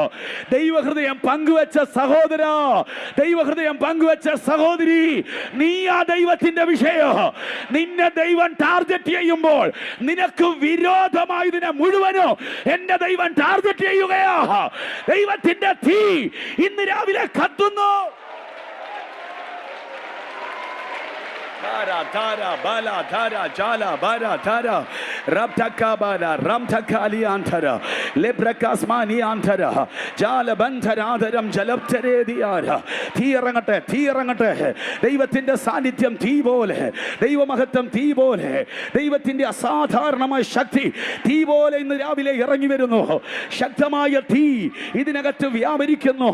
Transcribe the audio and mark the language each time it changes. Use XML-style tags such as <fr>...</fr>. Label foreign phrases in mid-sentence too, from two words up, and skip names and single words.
<ml>ദൈവഹൃദയം പങ്കുവെച്ച സഹോദര, ദൈവഹൃദയം പങ്കുവെച്ച സഹോദരി, നീയാ ദൈവത്തിന്റെ വിഷയം. നിന്നെ ദൈവം ടാർഗറ്റ് ചെയ്യുമ്പോൾ നിനക്ക് വിരോധമായതിനെ മുഴുവനും എന്റെ ദൈവം ടാർഗറ്റ് ചെയ്യുകയാ. ദൈവത്തിന്റെ തീ ഇന്ന് രാവിലെ കത്തുന്നു. Dara dara bala dara jala bara dara rabdaka bara ramdakali antara lebrakasmani antara jala bandharadharam jalaptarediara. തീയിറങ്ങട്ടെ. ദൈവത്തിന്റെ സാന്നിധ്യം തീ പോലെ, ദൈവമഹത്വം തീ പോലെ, ദൈവത്തിന്റെ അസാധാരണമായ ശക്തി തീ പോലെ ഇന്ന് രാവിലെ ഇറങ്ങി വരുന്നു. ശക്തമായ തീ ഇതിനകത്ത് വ്യാപരിക്കുന്നു.</ml>